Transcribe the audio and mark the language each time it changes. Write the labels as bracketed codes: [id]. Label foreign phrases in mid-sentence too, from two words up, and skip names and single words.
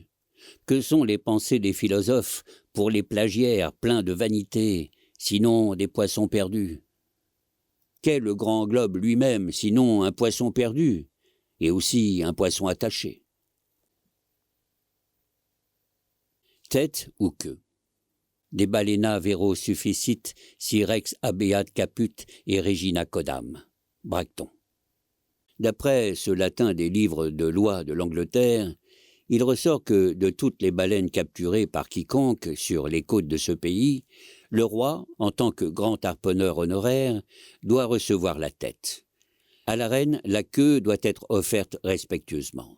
[fr] Que sont les pensées des philosophes pour les plagiaires pleins de vanité, sinon des poissons perdus ? Qu'est le grand globe lui-même, sinon un poisson perdu, et aussi un poisson attaché ? Tête ou queue ? [la] De balena vero sufficit si rex habeat caput et regina codam. [fr] Bracton. D'après ce latin des livres de loi de l'Angleterre, il ressort que de toutes les baleines capturées par quiconque sur les côtes de ce pays, le roi, en tant que grand harponneur honoraire, doit recevoir la tête. À la reine, la queue doit être offerte respectueusement.